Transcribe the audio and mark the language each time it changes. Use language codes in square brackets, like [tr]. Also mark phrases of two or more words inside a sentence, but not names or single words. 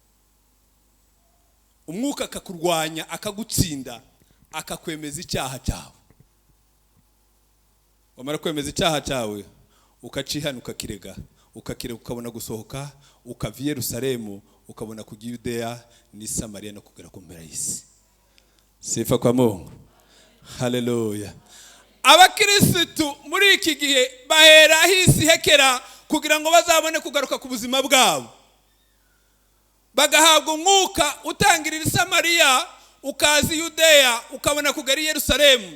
[rw] Umwuka akakurwanya, akagutsinda, akakwemeza icyaha cyawe. Wamara kwemeza icyaha cyawe ukacihana ukakirega, ukabona gusohoka, ukava i Yerusalemu ukabona kujya i Yudeya n'i Samariya no kugera ku mpera y'isi. [sw] Sifa kwa Mungu. [rw] Haleluya. Abakirisitu muri iki gihe bahera hisi hekera kugira ngo bazabone kugaruka ku buzima bwabo. Bagahabwa umwuka utangirira i Samariya, ukaza i Yudeya, ukabona kugera i Yerusalemu.